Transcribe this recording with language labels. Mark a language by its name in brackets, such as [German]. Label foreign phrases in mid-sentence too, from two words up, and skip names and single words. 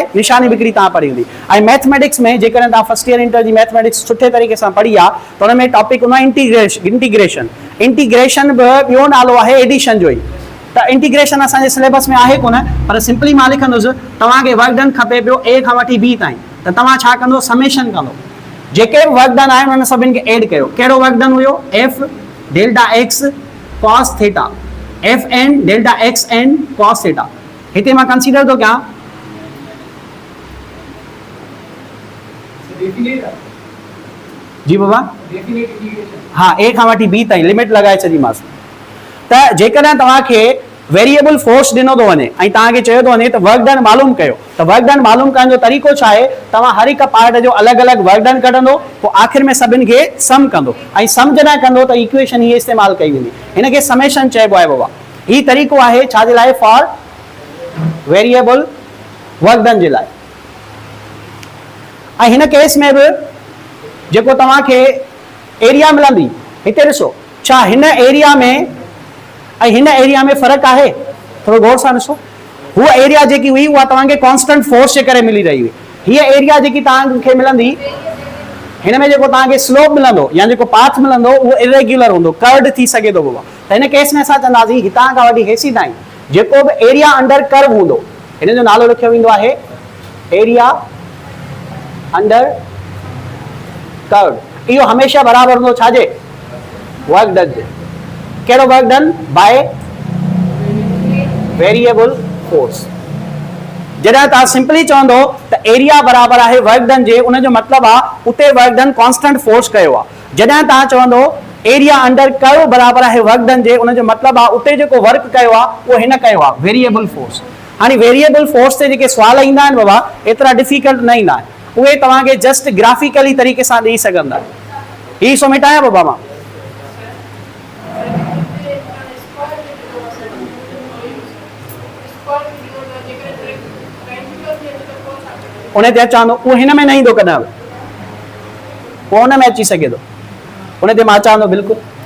[Sindhi] निशानी बिक्री तव्हां पढ़ी हूंदी। ऐं मैथमेटिक्स में जेकॾहिं तव्हां [English] first year inter [Sindhi] जी मैथमेटिक्स सुठे तरीक़े सां पढ़ी आहे त हुन में टॉपिक हूंदो आहे इंटीग्रेशन बि ॿियो नालो आहे एडिशन जो ई। त इंटीग्रेशन असांजे सिलेबस में आहे कोन, पर सिंपली मां लिखंदुसि तव्हांखे [English] work done [Sindhi] खपे पियो A खां वठी B ताईं, त तव्हां छा कंदो? समेशन कंदो। जेके बि [English] work done [Sindhi] आहिनि उन्हनि सभिनि खे एड कयो। कहिड़ो [English] work done [Sindhi] हुयो? [English] F delta x cos theta, F n delta x n cos theta. [Sindhi] हिते मां कंसीडर [Urdu] तो क्या [Sindhi] जी बाबा, हाँ ए खां वठी बी ताईं लिमिट लगाए छॾीमांसि। त जेकॾहिं तव्हांखे [English] variable force [Sindhi] ॾिनो थो वञे ऐं तव्हांखे चयो थो वञे त [English] work done [Sindhi] मालूम कयो, त [English] work done [Sindhi] मालूम करण जो तरीक़ो छा आहे, तव्हां हर हिकु पार्ट जो अलॻि अलॻि [English] work done [Sindhi] कढंदो, पोइ आख़िर में सभिनि खे सम कंदो, ऐं सम जॾहिं कंदो त इक्वेशन हीअ इस्तेमालु कई वेंदी, हिनखे समेशन चइबो आहे बाबा। हीउ तरीक़ो आहे छाजे लाइ, [English] for variable work done [Sindhi] जे लाइ। ऐं हिन केस में बि जेको तव्हांखे एरिया मिलंदी, हिते ॾिसो छा हिन एरिया में ऐं हिन एरिया में फ़र्क़ु आहे, थोरो गौर सां ॾिसो। हूअ एरिया जेकी हुई उहा तव्हांखे [English] constant force [Sindhi] जे करे मिली रही हुई, हीअ एरिया जेकी तव्हांखे मिलंदी, हिन में जेको तव्हांखे स्लोप मिलंदो या जेको पाथ मिलंदो उहो इरेग्युलर हूंदो, कर्व्ड थी सघे थो बाबा। त हिन केस में असां चवंदासीं हितां खां वठी हेसी ताईं जेको बि एरिया [English] under curve [Sindhi] हूंदो, हिन जो नालो लिखियो वेंदो आहे [English] area under curve. [Sindhi] इहो हमेशह बराबरि हूंदो छाजे, [English] work done [Sindhi] जे। [English] कहिड़ो work done, by variable force. [Sindhi] जॾहिं तव्हां सिंपली चवंदो त एरिया बराबरि आहे [English] work done [Sindhi] जे, उन जो मतिलबु आहे उते [English] work done constant force [Sindhi] कयो आहे। जॾहिं तव्हां चवंदो [English] area under curve [Sindhi] बराबरि आहे [English] work done [Sindhi] जे, उन जो मतिलबु आहे उते जेको वर्क कयो आहे उहो हिन कयो आहे, [English] variable force. [Sindhi] हाणे [English] variable force [Sindhi] ते जेके सुवाल ईंदा आहिनि बाबा, एतिरा डिफिकल्ट न ईंदा आहिनि, उहे तव्हांखे [English] just graphically [Sindhi] तरीक़े सां ॾेई सघंदा। हीअ सो मिटायां बाबा मां, उन ते अचां थो, उहो हिन में न ईंदो कॾहिं, पोइ हुन में अची सघे थो, उन ते मां अचां थो बिल्कुलु।